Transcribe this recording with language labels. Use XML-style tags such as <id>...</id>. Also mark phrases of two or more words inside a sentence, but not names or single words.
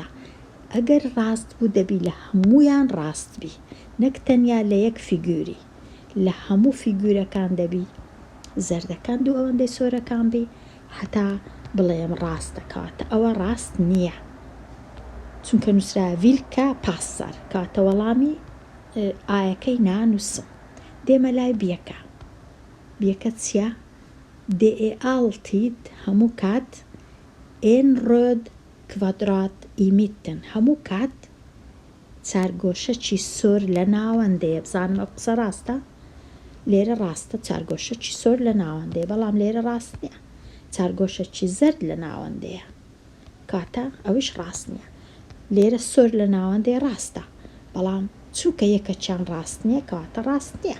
<ckb>ئەگەر ڕاست بوو دەبی لە هەموویان ڕاست بی، نەک تەنیا لە یەک فیگوری، لە هەموو فیگورەکان دەبی زەردەکان دوو ئەوەندەی سۆرەکان بی هەتا بڵێم ڕاستە. کەواتە ئەوە ڕاست نییە، چونکە نووسرا</ckb> <sv>vilka passar,</sv> <ckb>کەواتە وەڵامی ئایەکەی نانووسم. دێمە لای بیەکە. بیەکە چییە؟</ckb> <sv>det är alltid</sv> <ckb>هەموو کات</ckb> <sv>en röd kvadrat i mitten.</sv> <ckb>هەموو کات چارگۆشەکی سۆر لە ناوەندەیە. بزانم ئەو قسە ڕاستە؟ لێرە ڕاستە چارگۆشەکی سۆر لە ناوەندەیە، بەڵام لێرە ڕاست نییە، چارگۆشەکی زەرد لە ناوەندەیە، کاتە ئەویش ڕاست نییە. لێرە سۆر لە ناوەندەی ڕاستە، بەڵام چونکە یەکەچیان ڕاست نییە کەواتە ڕاست نییە.</ckb>